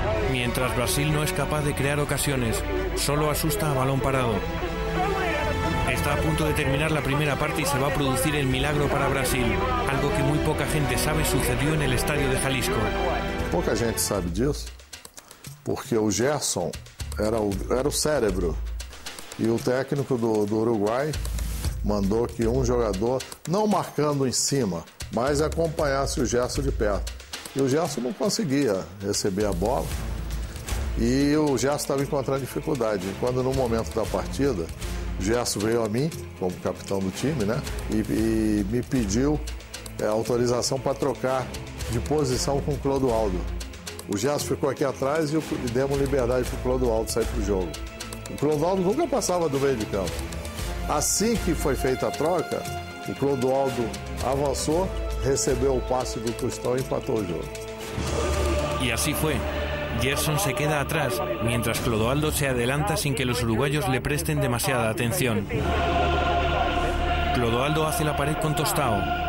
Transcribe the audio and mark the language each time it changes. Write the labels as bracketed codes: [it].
[es] Mientras Brasil no es capaz de crear ocasiones, solo asusta a balón parado. Está a punto de terminar la primera parte y se va a producir el milagro para Brasil, algo que muy poca gente sabe sucedió en el estadio de Jalisco. [pt] Pouca gente sabe disso, porque o Gerson era o cérebro, e o técnico do Uruguai mandou que um jogador, não marcando em cima, mas acompanhasse o Gerson de perto. E o Gerson não conseguia receber a bola. E o Gerson estava encontrando dificuldade. Quando no momento da partida, o Gerson veio a mim, como capitão do time, né? E me pediu autorização para trocar de posição com o Clodoaldo. O Gerson ficou aqui atrás e demos liberdade para o Clodoaldo sair para o jogo. O Clodoaldo nunca passava do meio de campo. Assim que foi feita a troca, o Clodoaldo avançou, recebeu o passe do Tostão e empatou o jogo. [es] Y así fue. Gerson se queda atrás, mientras Clodoaldo se adelanta sin que los uruguayos le presten demasiada atención. Clodoaldo hace la pared con Tostão.